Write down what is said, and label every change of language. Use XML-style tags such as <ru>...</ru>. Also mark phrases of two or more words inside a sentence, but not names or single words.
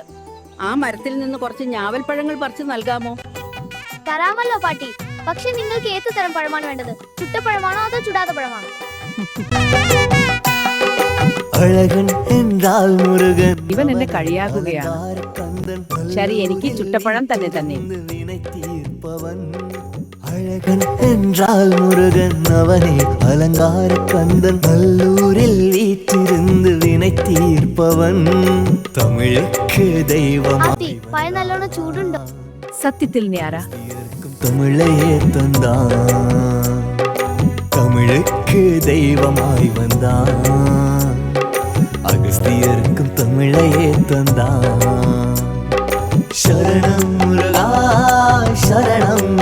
<ml>ആ മരത്തിൽ നിന്ന് കുറച്ച് ഞാവൽപ്പഴങ്ങൾ പറിച്ചു നൽകാമോ? തരാമല്ലോ പാട്ടി. പക്ഷെ നിങ്ങൾക്ക് ഏത് തരം പഴമാണ് വേണ്ടത്? ചുട്ടപ്പഴമാണോ അതോ ചുടാത്ത പഴമാണോ? ഇവൻ എന്നെ കളിയാക്കുകയാണ്. ശരി, എനിക്ക് ചുട്ടപ്പഴം തന്നെ തന്നെ.</ml> <ta>அழகன் என்றால் முருகன், அவனே அலங்கார கந்தன், நல்லூரில் வீற்றிருந்து வினை தீர்ப்பவன், தமிழுக்கு தெய்வமாய்</ta> <ml>പഴം നല്ലോണം ചൂടുണ്ടോ? സത്യത്തിൽ ഞാറ</ml> <ta>தமிழையே தந்தான், தமிழுக்கு தெய்வமாய் வந்தான், அகஸ்தியருக்கும் தமிழையே தந்தான். சரணம் முருகா சரணம்.</ta>